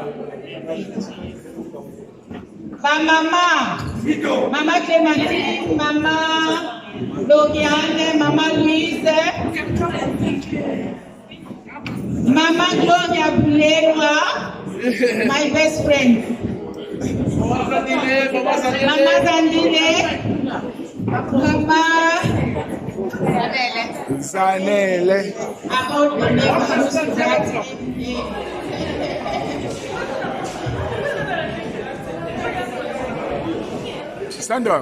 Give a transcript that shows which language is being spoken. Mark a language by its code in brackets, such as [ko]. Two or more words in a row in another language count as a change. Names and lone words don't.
[en] Mama Clémentine, Mama Loriane, Mama Louise, Mama Gloria Bulegwa, my best friend. Mama Zandile, Mama Zanele. Stand up.